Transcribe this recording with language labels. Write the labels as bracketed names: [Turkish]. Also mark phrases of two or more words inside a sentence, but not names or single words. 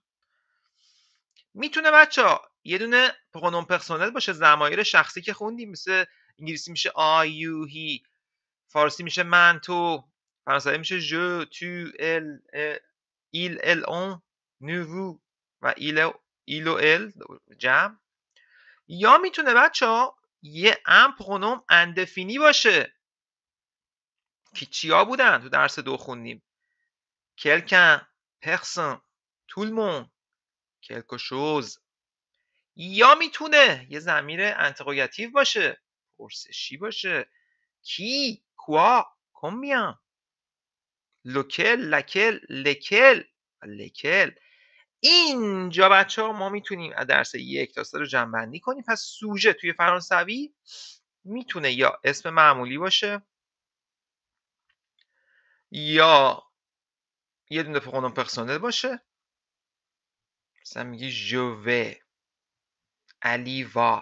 [Persian] میتونه بچه‌ها یه دونه [French] pronom personnel [Persian] باشه، ضمایر شخصی که خوندیم، مثل انگلیسی میشه [English] I you he, [Persian] فارسی میشه من تو، فرانسوی میشه [French] je tu il elle on nous [Persian] و ایل و ال جمع. یا میتونه بچه‌ها یه [French] pronom indéfini [Persian] باشه که چیا بودن تو درس 2 خوندیم. [French] quelqu'un، personne، tout le monde، quelque chose. [Persian] یا میتونه یه ضمیر انتروگاتیو باشه، پرسشی باشه، کی، [French] quoi، combien، lequel، laquelle، lesquels، lesquels. [Persian] اینجا بچه ها ما میتونیم از درس 1 تا 3 رو جمع‌بندی کنیم. پس سوژه توی فرانسوی میتونه یا اسم معمولی باشه یا یه دونه [French] pronom personnel [Persian] باشه، مثلا میگی جو و، علی وا.